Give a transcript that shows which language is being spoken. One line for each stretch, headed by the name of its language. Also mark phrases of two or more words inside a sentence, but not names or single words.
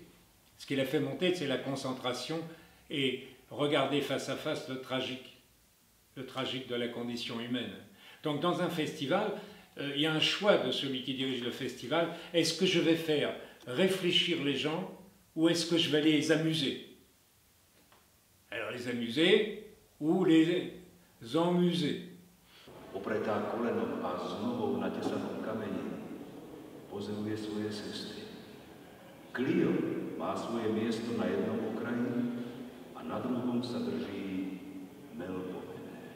French: Ce qui l'a fait monter, c'est la concentration et regarder face à face le tragique de la condition humaine. Donc dans un festival, il y a un choix de celui qui dirige le festival. Est-ce que je vais faire réfléchir les gens ou est-ce que je vais les amuser? Alors les amuser ou les emmuser.
Slovak: Opretá kolenom a s nohou na tesanom kameni pozemuje svoje cesty. Clio má svoje miesto na jednom okraji a na druhom sa drží Melpomene.